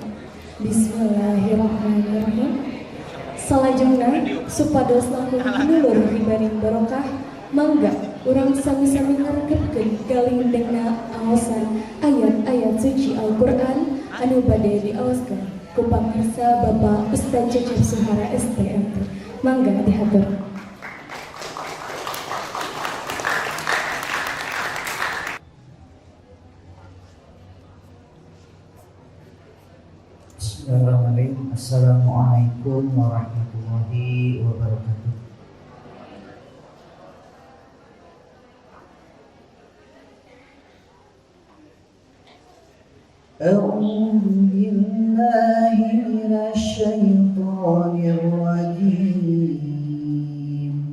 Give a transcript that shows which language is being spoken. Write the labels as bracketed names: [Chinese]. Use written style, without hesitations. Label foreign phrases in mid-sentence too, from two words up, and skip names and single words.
[Sundanese] Bismillahirrahmanirrahim. Salajengna supados langkung mulur hibaring barokah, mangga urang sami-sami ngaregepkeun galindengna aosan ayat-ayat suci Al-Qur'an anu bade diaoskeun ku pamirsa Bapak Ustaz Cecep Suhara STMP. Mangga dihatur. [Arabic] بسم الله الرحمن الرحيم. السلام عليكم ورحمة الله وبركاته. أعوذ بالله من الشيطان الرجيم.